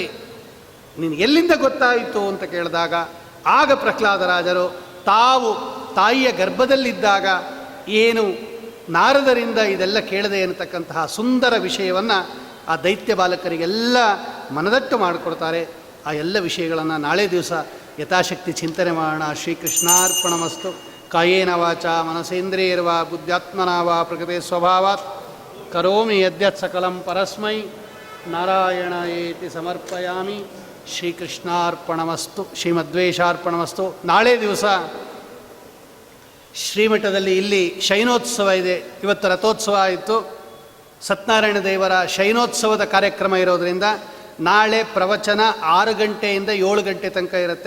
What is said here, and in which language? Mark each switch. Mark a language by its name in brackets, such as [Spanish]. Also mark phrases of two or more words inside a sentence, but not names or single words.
[Kannada] ನೀನು ಎಲ್ಲಿಂದ ಗೊತ್ತಾಯಿತು ಅಂತ ಕೇಳಿದಾಗ, ಆಗ ಪ್ರಹ್ಲಾದರಾಜರು ತಾವು ತಾಯಿಯ ಗರ್ಭದಲ್ಲಿದ್ದಾಗ ಏನು ನಾರದರಿಂದ ಇದೆಲ್ಲ ಕೇಳದೆ ಅನ್ನತಕ್ಕಂತಹ ಸುಂದರ ವಿಷಯವನ್ನು ಆ ದೈತ್ಯ ಬಾಲಕರಿಗೆಲ್ಲ ಮನದಟ್ಟು ಮಾಡಿಕೊಡ್ತಾರೆ. ಆ ಎಲ್ಲ ವಿಷಯಗಳನ್ನು ನಾಳೆ ದಿವಸ ಯಥಾಶಕ್ತಿ ಚಿಂತನೆ ಮಾಡೋಣ. [Sanskrit] ಶ್ರೀಕೃಷ್ಣಾರ್ಪಣಮಸ್ತು. ಕಾಯೇನ ವಾಚ ಮನಸೇಂದ್ರಿಯರ್ವಾ ಬುದ್ಧ್ಯಾತ್ಮನಾ ವಾ ಪ್ರಕೃತಿ ಸ್ವಭಾವಾತ್ ಕರೋಮಿ ಯದ್ಯತ್ ಸಕಲಂ ಪರಸ್ಮೈ ನಾರಾಯಣಯೇತಿ ಸಮರ್ಪಯಾಮಿ. ಶ್ರೀಕೃಷ್ಣಾರ್ಪಣಮಸ್ತು, ಶ್ರೀಮದ್ವೇಷಾರ್ಪಣಮಸ್ತು. [Kannada] ನಾಳೆ ದಿವಸ ಶ್ರೀಮಠದಲ್ಲಿ ಇಲ್ಲಿ ಶಯನೋತ್ಸವ ಇದೆ. ಇವತ್ತು ರಥೋತ್ಸವ ಆಯಿತು. ಸತ್ಯನಾರಾಯಣ ದೇವರ ಶಯನೋತ್ಸವದ ಕಾರ್ಯಕ್ರಮ ಇರೋದರಿಂದ ನಾಳೆ ಪ್ರವಚನ 6 ಗಂಟೆಯಿಂದ 7 ಗಂಟೆ ತನಕ ಇರುತ್ತೆ.